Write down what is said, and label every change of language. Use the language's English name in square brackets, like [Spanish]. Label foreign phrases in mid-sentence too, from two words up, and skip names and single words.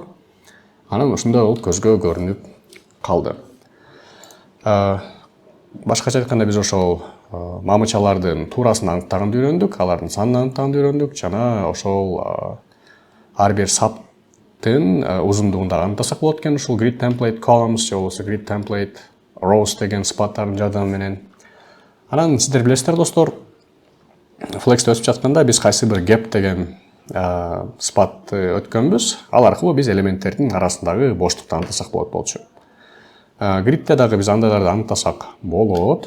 [Kyrgyz] Анан ушундай болуп көзгө көрүнүп калды. Башкача айтканда, биз ошол мамычалардын туурасын аныктаганды үйрөндүк, алардын санын аныктаганды үйрөндүк, жана ошол ар бир саптын узундугун да аныктасак болот экен. Ушул [English] grid template columns [Kyrgyz] же болбосо [English] grid template rows [Kyrgyz] деген сыпаттардын жардамы менен. Анан сиздер билесиздер достор, Flex'те өтүп жатканда биз кайсы бир gap деген сыпатты өткөнбүз. Ал аркылуу биз элементтердин арасындагы боштукту аныктасак болчу. Grid'те дагы биз андайларды аныктасак болот.